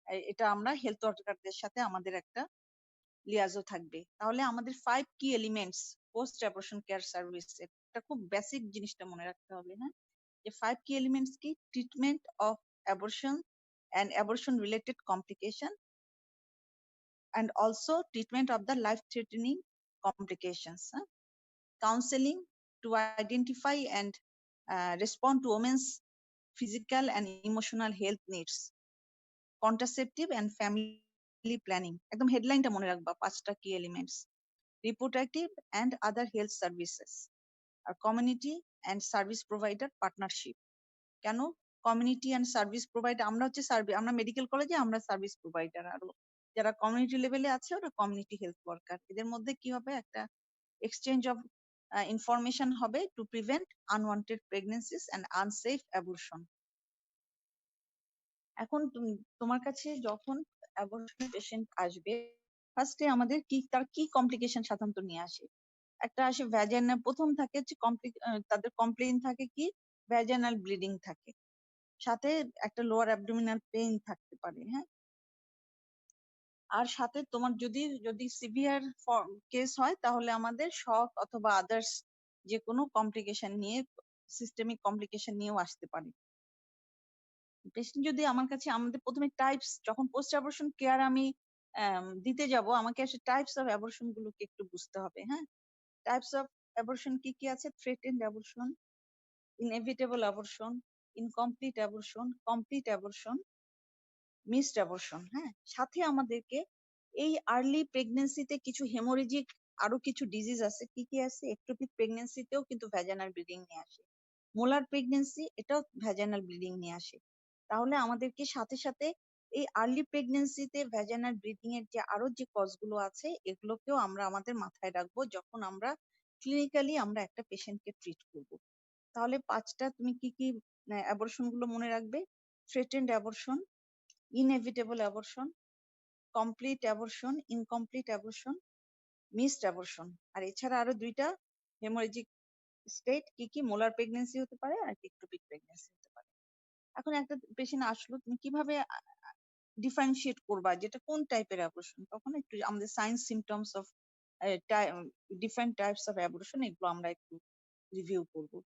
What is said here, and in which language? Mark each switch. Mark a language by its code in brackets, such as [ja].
[bn] এটা আমরা হেলথ ওয়ার্কারদের সাথে আমাদের একটা লিয়াজও থাকবে। তাহলে আমাদের 5 কি elements post abortion care service, এটা খুব বেসিক জিনিসটা মনে রাখতে হবে। হ্যাঁ, যে 5 কি এলিমেন্টস কি, treatment of abortion [en] and abortion related complication, and also treatment of the life threatening complications. Counseling to identify and respond to women's physical and emotional health needs. Contraceptive and family planning, [bn] একদম হেডলাইনটা মনে রাখবা, 5টা কি elements. [en] Reproductive and other health services, আর community and service provider partnership। [bn] কেন community and service provider, আমরা হচ্ছে আমরা medical কলেজে আমরা সার্ভিস প্রোভাইডার, আর যারা কমিউনিটি লেভেলে আছে ওরা কমিউনিটি হেলথ ওয়ার্কার। এদের মধ্যে কি হবে, একটা এক্সচেঞ্জ অফ ইনফরমেশন হবে to prevent unwanted প্রেগনেন্সিস and unsafe abortion. এখন তোমার কাছে যখন অ্যাবর্শন পেশেন্ট আসবে, ফার্স্টে আমাদের তার কি কমপ্লিকেশন সাধারণত নিয়ে আসে, একটা আসে ভ্যাজাইনাল, প্রথম থাকে হচ্ছে তাদের কমপ্লেইন থাকে কি, ভ্যাজাইনাল ব্লিডিং থাকে, সাথে একটা লোয়ার অ্যাবডোমিনাল পেইন থাকতে পারে। হ্যাঁ, আর সাথে তোমার যদি সিভিয়ার কেস হয় তাহলে আমাদের শক অথবা আদার্স যে কোনো কমপ্লিকেশন নিয়ে, সিস্টেমিক কমপ্লিকেশন নিয়েও আসতে পারে পেশেন্ট। যদি আমার কাছে, আমাদের প্রথমে টাইপস, যখন পোস্ট অ্যাবর্শন কেয়ার আমি দিতে যাব, আমাকে আসলে টাইপস অফ অ্যাবর্শন গুলোকে একটু বুঝতে হবে। হ্যাঁ, টাইপস অফ অ্যাবর্শন কি কি আছে, threatened abortion, [en] inevitable abortion, incomplete abortion, complete abortion, missed abortion. [bn] হ্যাঁ, সাথে আমাদেরকে এই আর্লি প্রেগনেন্সিতে কিছু হেমোরেজিক আরো কিছু ডিজিজ আছে। কি কি আছে? একটোপিক প্রেগনেন্সিতেও কিন্তু ভ্যাজাইনাল ব্লিডিং নিয়ে আসে। মোলার প্রেগনেন্সি এটাও ভ্যাজাইনাল ব্লিডিং নিয়ে আসে। তাহলে আমাদেরকে সাথে সাথে এই আর্লি প্রেগনেন্সিতে ভ্যাজাইনাল ব্লিডিং এর যে আরো যে কজ গুলো আছে এগুলোকেও আমরা আমাদের মাথায় রাখবো যখন আমরা ক্লিনিক্যালি আমরা একটা পেশেন্টকে ট্রিট করব। তাহলে পাঁচটা তুমি কি কি অ্যাবর্শন গুলো মনে রাখবে? [en] Threatened abortion, inevitable abortion, complete abortion, incomplete abortion, missed abortion। [bn] আর এছাড়া আরো দুইটা হেমোরেজিক স্টেট কি কি? মোলার প্রেগনেন্সি হতে পারে আর ইক্টোপিক প্রেগনেন্সি হতে পারে। এখন একটা পেশেন্ট আসলো, তুমি কিভাবে ডিফারেন্সিয়েট করবা যেটা কোন টাইপের অ্যাবর্শন? তখন একটু আমাদের science symptoms of different types of abortion এগুলো আমরা একটু রিভিউ করব।